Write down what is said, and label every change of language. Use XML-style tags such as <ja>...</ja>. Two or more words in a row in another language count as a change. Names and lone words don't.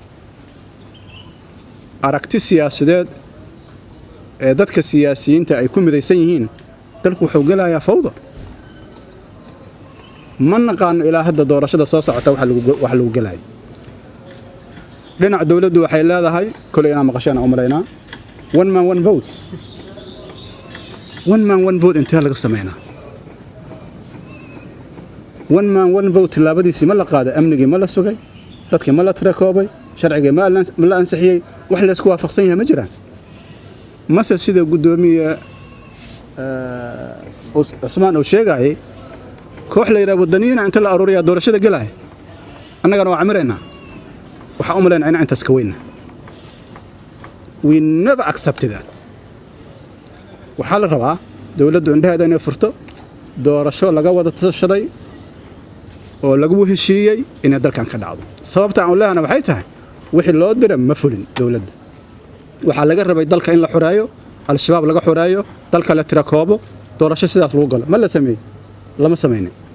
<so>aragti siyaasadeed ee dadka siyaasiyiinta ay ku midaysan yihiin dalku wuxuu gelayaa fawdo ma naqaano ilaa hadda doorashada soo socota wax lagu gelay dhinaca dawladdu waxay leedahay kulay inaan maqashana u maleynaa</so> <en>one man one vote</en> <so>inta laga sameeyna</so> <en>one man one vote</en> <so>laabadiisi ma la qaaday amnigi ma la sugay dadkii ma la tirakoobay sharciga ma la ansixiyay wax la isku waafaqsan yahay ma jiraan mase sida gudoomiye Usmaan oo sheegay koox la yiraahdo wadaniina inta la aruuriya doorashada galay annagana waa camireena waxa u maleynaa inaan intaas ka weyna</so> <en>we never accept that</en> <so>waxa la rabaa dawladdu indhaheeda inay furto doorasho laga wada tashaday oo lagu heshiiyay in dalkan ka dhacdo sababta aan leeyahay waxay tahay wixii loo diray ma fulin dawladda waxa laga rabay dalka in la xuraayo al-shabaab laga xuraayo dalka la tirakoobo doorasho sidaas lagu galo ma la sameeyay lama sameeyay</so>